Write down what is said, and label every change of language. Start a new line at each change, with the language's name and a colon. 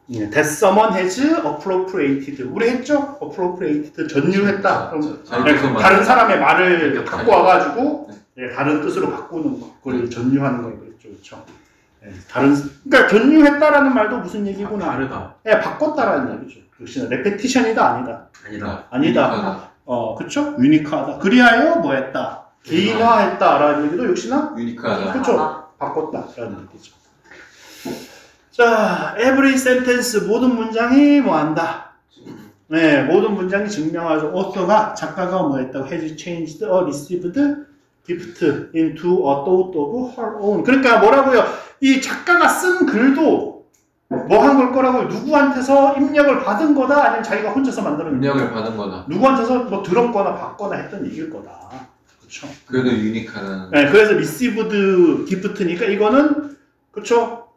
English: That someone has appropriated.
Korean: 우리 했죠? appropriated. 전유했다. 다른 사람의 말을 갖고 와가지고 다른 뜻으로 바꾸는 거. 그걸 전유하는 거 그랬죠. 그렇죠? 그러니까 전유했다라는 말도 무슨 얘기구나. 다르다. 바꿨다라는 얘기죠. 역시나 레페티션이다 아니다. 아니다. 그쵸? 유니크하다. 그리하여 뭐 했다? 개인화했다라는 얘기도 역시나 유니크하다. 그쵸? 바꿨다라는 얘기죠. 자,
English: every sentence
Korean: 모든 문장이 뭐 한다. 네, 모든 문장이 증명하죠.
English: author가
Korean: 작가가 뭐 했다고
English: has changed or received gift into a thought of her own.
Korean: 그러니까 뭐라고요? 이 작가가 쓴 글도 뭐 한 걸 거라고요? 누구한테서 입력을 받은 거다? 아니면 자기가 혼자서 만드는 입력을 받은 거다. 누구한테서 뭐 들었거나 받거나 했던 얘기일 거다. 그렇죠? 그래도 유니크한. 네, 그래서
English: received gift
Korean: 니까 이거는 그렇죠?